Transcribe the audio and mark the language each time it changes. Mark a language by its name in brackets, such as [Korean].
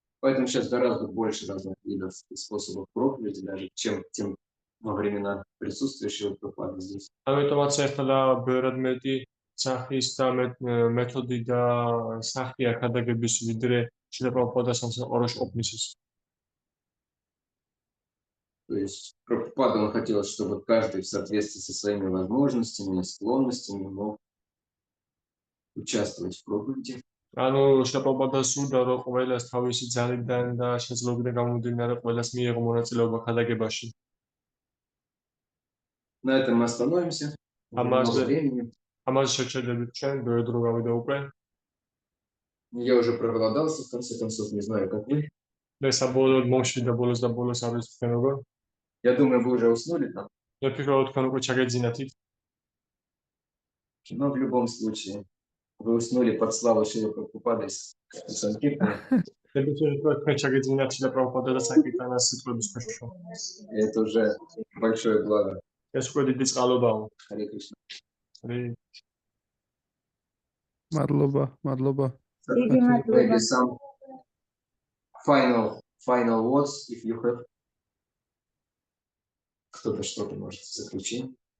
[Russian] Поэтому сейчас гораздо больше разных видов и способов проповеди, даже чем во времена присутствия Шрилы Прабхупады здесь. [Georgian] ამიტომაც ახლა ბევრად მეტი სახის და მეთოდი და სახია ქადაგების ვიდრე შილა პრაბჰუპადას სამსახურში ყოფნისას. [Russian] То есть Прабхупада, он хотел, чтобы каждый в соответствии со своими возможностями и склонностями мог участвовать в проповеди. [Georgian] ანუ შილა პრაბჰუპადას სურდა, რომ ყველას თავისი ძალიდან და შესაძლებლობიდან გამომდინარე ყველას მიეღო მონაწილეობა ქადაგებაში. [Russian] На этом мы остановимся. Много времени. [Georgian] ამაზე შეჩერდებით ჩვენ, ბევრი დრო გავიდა უკვე. [Russian] Я уже проголодался, в конце концов, не знаю, как вы. [Georgian] მე საბოლოოდ მომშვიდა ბოლოს და ბოლოს არ ვიცი თქვენ როგორ. [Russian] Я думаю, вы уже уснули там. [Georgian] მე ფიქრობ თქვენ უკვე ჩაგეძინათ იქ. [Russian] Но в любом случае, вы уснули под славу Шрилы Прабхупады с Санкиртаном. [Georgian] თქვენ ჩაგეძინათ შილა პრაბჰუპადა და საკირტანას სიტყვების ქვეშ. [Russian] Это уже большое благо. [Georgian] ეს უკვე დიდი წყალობაა. [Russian] Харе Кришна. [Georgian] მადლობა. [English] Maybe some final words, if you have. [Russian] Кто-то что-то может в заключение.